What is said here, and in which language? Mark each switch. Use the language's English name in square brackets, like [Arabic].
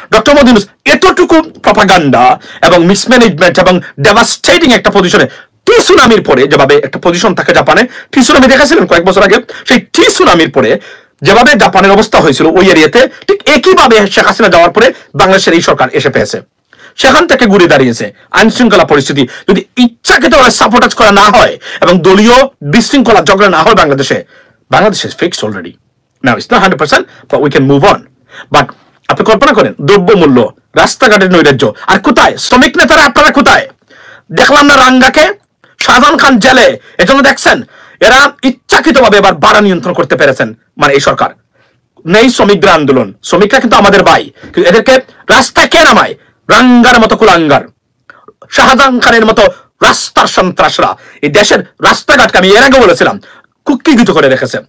[Bangla] Doctor Mohammad Yunus এতটুকু propaganda এবং mismanagement এবং ডেভাস্টেটিং একটা পজিশনে, টি সুনামির পরে যেভাবে একটা পজিশন থাকে জাপানে, টি সুনামি দেখেছিলেন কয়েক বছর আগে, সেই টি সুনামির পরে যেভাবে জাপানের অবস্থা হয়েছিল ওই এরিয়াতে, ঠিক একইভাবে শেখ হাসিনা যাওয়ার পরে বাংলাদেশের এই সরকার এসে পেয়েছে, সেখান থেকে ঘুরে দাঁড়িয়েছে। আইন শৃঙ্খলা পরিস্থিতি যদি ইচ্ছাকৃত সাপোর্ট করা না হয় এবং দলীয় বিশৃঙ্খলা ঝগড়া না হয় বাংলাদেশে fixed already. [English] Now it's not 100%, but we can move on. [Bangla] But আপনি কল্পনা করেন দ্রব্যমূল্য, রাস্তাঘাটের নৈরাজ্য, আর কোথায় শ্রমিক নেতারা? আপনারা কোথায় দেখলাম না রাঙ্গাকে শাহজাহান খান জেলে? এজন্য দেখছেন এরা ইচ্ছাকৃতভাবে এবার ভাড়া নিয়ন্ত্রণ করতে পেরেছেন, মানে এই সরকার নেই শ্রমিকদের আন্দোলন। শ্রমিকরা কিন্তু আমাদের ভাই, কিন্তু এদেরকে রাস্তায় কে নামায়? রাঙ্গার মতো কুলাঙ্গার, শাহজাহান খানের মতো রাস্তার সন্ত্রাসরা এই দেশের রাস্তাঘাটকে, আমি এর আগে বলেছিলাম, কুক্ষিগত করে রেখেছে।